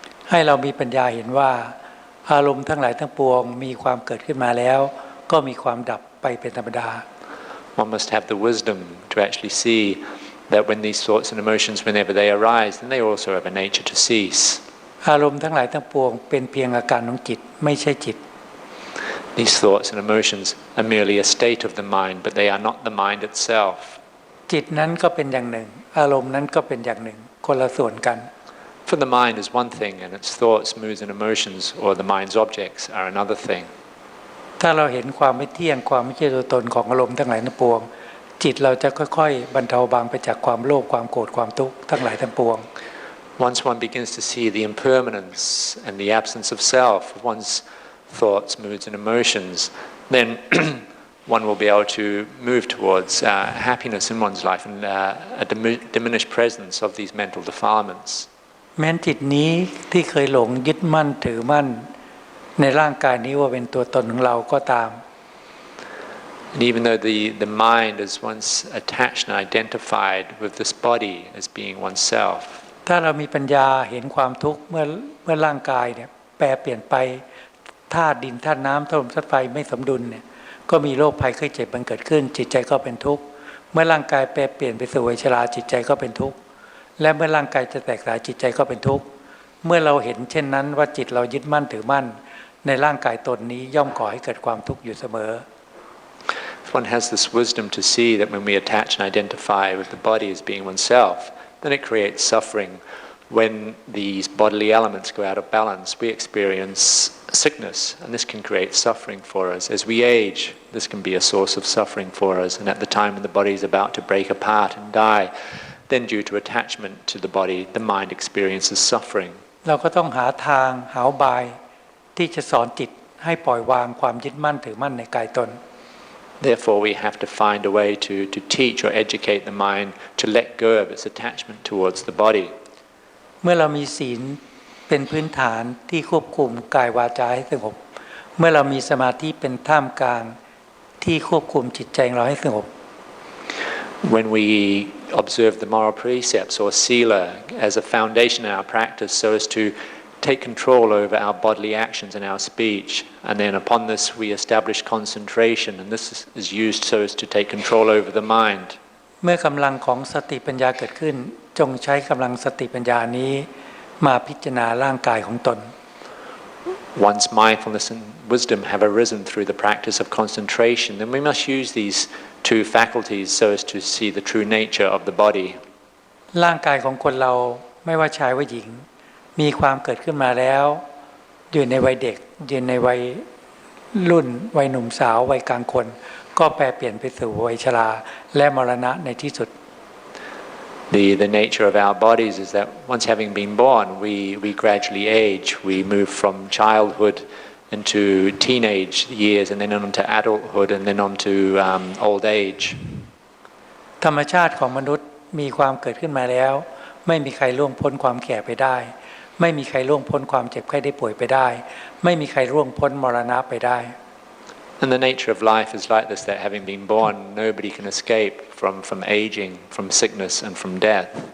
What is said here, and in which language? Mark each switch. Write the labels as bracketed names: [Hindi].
[Thai] ให้เรามีปัญญาเห็นว่าอารมณ์ทั้งหลายทั้งปวงมีความเกิดขึ้นมาแล้วก็มีความดับไปเป็นธรรมดา [English] One must have the wisdom to actually see that when these thoughts and emotions, whenever they arise, then they also have a nature to cease. [Thai] อารมณ์ทั้งหลายทั้งปวงเป็นเพียงอาการของจิตไม่ใช่จิต [English] These thoughts and emotions are merely a state of the mind, but they are not the mind itself. [Thai] จิตนั้นก็เป็นอย่างหนึ่งอารมณ์นั้นก็เป็นอย่างหนึ่งคนละส่วนกัน [English] For the mind is one thing, and its thoughts, moods, and emotions, or the mind's objects, are another thing. [Thai] ถ้าเราเห็นความไม่เที่ยงความไม่ใช่ตัวตนของอารมณ์ทั้งหลายทั้งปวงจิตเราจะค่อยๆบรรเทาบางไปจากความโลภความโกรธความทุกข์ทั้งหลายทั้งปวง [English] Once one begins to see the impermanence and the absence of self, of one's thoughts, moods, and emotions, then one will be able to move towards happiness in one's life and a diminished presence of these mental defilements. [Thai] แม้นจิตนี้ที่เคยหลงยึดมั่นถือมั่นในร่างกายนี้ว่าเป็นตัวตนของเราก็ตาม [English] And even though the mind is once attached and identified with this body as being oneself, [Thai] ถ้าเรามีปัญญาเห็นความทุกข์เมื่อร่างกายเนี่ยแปรเปลี่ยนไปธาตุดินธาตุน้ำธาตุลมธาตุไฟไม่สมดุลเนี่ยก็มีโรคภัยไข้เจ็บมันเกิดขึ้นจิตใจก็เป็นทุกข์เมื่อร่างกายแปรเปลี่ยนไปสู่วัยชราจิตใจก็เป็นทุกข์และเมื่อร่างกายจะแตกสลายจิตใจก็เป็นทุกข์เมื่อเราเห็นเช่นนั้นว่าจิตเรายึดมั่นถือมั่นในร่างกายตนนี้ย่อมก่อให้เกิดความทุกข์อยู่เสมอ [English] if one has this wisdom to see that when we attach and identify with the body as being oneself, then it creates suffering. When these bodily elements go out of balance, we experience sickness, and this can create suffering for us. As we age, this can be a source of suffering for us, and at the time when the body is about to break apart and die, then due to attachment to the body, the mind experiences suffering. [Thai] เราก็ต้องหาทางหาอุบายที่จะสอนจิตให้ปล่อยวางความยึดมั่นถือมั่นในกายตน [English] Therefore, we have to find a way to teach or educate the mind to let go of its attachment towards the body. [Thai] เมื่อเรามีศีลเป็นพื้นฐานที่ควบคุมกายวาจาให้สงบเมื่อเรามีสมาธิเป็นท่ามกลางที่ควบคุมจิตใจของเราให้สงบ [English] When we observe the moral precepts or sila as a foundation in our practice so as to take control over our bodily actions and our speech, and then upon this we establish concentration, and this is used so as to take control over the mind. [Thai] เมื่อกำลังของสติปัญญาเกิดขึ้นจงใช้กำลังสติปัญญานี้มาพิจารณาร่างกายของตน [English] Once mindfulness and wisdom have arisen through the practice of concentration, then we must use these two faculties so as to see the true nature of the body. [Thai] ร่างกายของคนเราไม่ว่าชายว่าหญิงมีความเกิดขึ้นมาแล้วอยู่ในวัยเด็กอยู่ในวัยรุ่นวัยหนุ่มสาววัยกลางคนก็แปรเปลี่ยนไปสู่วัยชราและมรณะในที่สุด [English] The nature of our bodies is that once having been born, we gradually age. We move from childhood into teenage years, and then on to adulthood, and then on to old age. [Thai] ธรรมชาติของมนุษย์มีความเกิดขึ้นมาแล้วไม่มีใครล่วงพ้นความแก่ไปได้ไม่มีใครล่วงพ้นความเจ็บไข้ได้ป่วยไปได้ไม่มีใครล่วงพ้นมรณะไปได้ [English] And the nature of life is like this, that having been born, nobody can escape from aging, from sickness and from death.